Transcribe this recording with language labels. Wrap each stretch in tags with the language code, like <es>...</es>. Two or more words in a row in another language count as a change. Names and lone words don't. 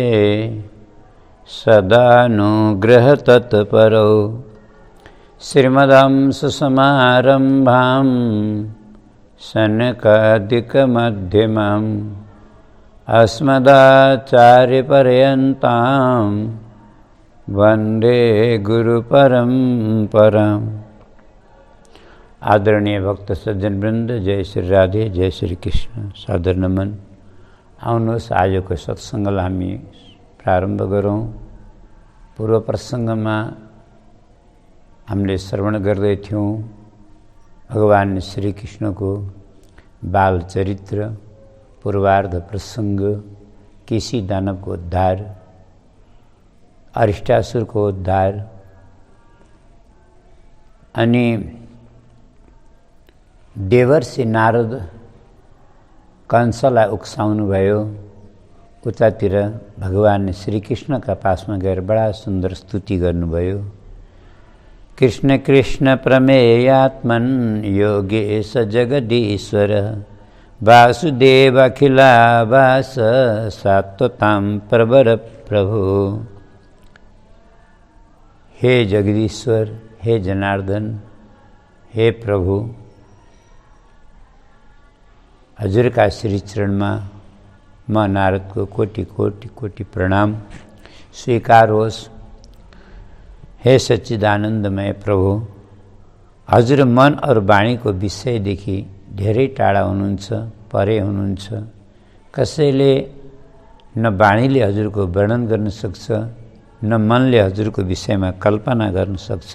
<sa>सदानुग्रहतत्परौ श्रीमदंसुसमारम्भां सनकादिकमध्यमाम् अस्मदाचार्यपर्यन्तां वन्दे गुरुपरम्पराम्।</sa> <ne>आदरणीय भक्त सज्जन वृन्द, जय श्री राधे, जय श्री कृष्ण, सादर नमन। आउनुहोस् आजको सत्सङ्गलाई हामी प्रारम्भ गरौँ। पूर्व प्रसङ्गमा हामीले श्रवण गर्दै थियौँ भगवान श्रीकृष्णको बाल चरित्र, पूर्वार्ध प्रसङ्ग, केसी दानवको उद्धार, अरिष्टासुरको उद्धार, अनि देवर्षि नारद कंसलाई उक्साउनु भयो। उतातिर भगवान श्रीकृष्णका पासमा गएर बडा सुन्दर स्तुति गर्नुभयो।</ne> <sa>कृष्ण कृष्ण प्रमेयात्मन् योगेश जगदीश्वर वासुदेव अखिलावास सात्वतां प्रवर प्रभु।</sa> <ne>हे जगदीश्वर, हे जनार्दन, हे प्रभु, हजुरका श्री चरणमा म नारदको कोटि कोटि कोटि प्रणाम स्वीकार होस्। हे सच्चिदानन्दमय प्रभु, हजुर मन और वाणीको विषयदेखि धेरै टाढा हुनुहुन्छ, परे हुनुहुन्छ। कसैले न वाणीले हजुरको वर्णन गर्न सक्छ, न मनले हजुरको विषयमा कल्पना गर्न सक्छ।</ne>